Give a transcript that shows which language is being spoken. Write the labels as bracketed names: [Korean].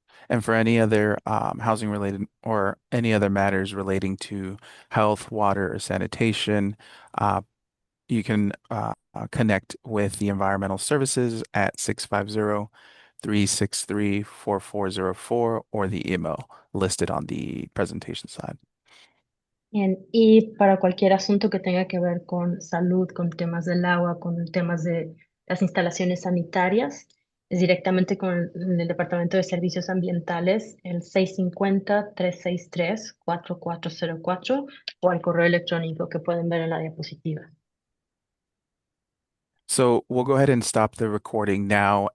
[English] And for any other housing related or any other matters relating to health, water, or sanitation, you can connect with the environmental services at 650-363-4404 or the email listed on the presentation slide. [Spanish] Bien, y para cualquier asunto que tenga que ver con salud, con temas del agua, con temas de las instalaciones sanitarias, es directamente con el Departamento de Servicios Ambientales, el 650-363-4404 o al correo electrónico que pueden ver en la diapositiva. [English] So we'll go ahead and stop the recording now.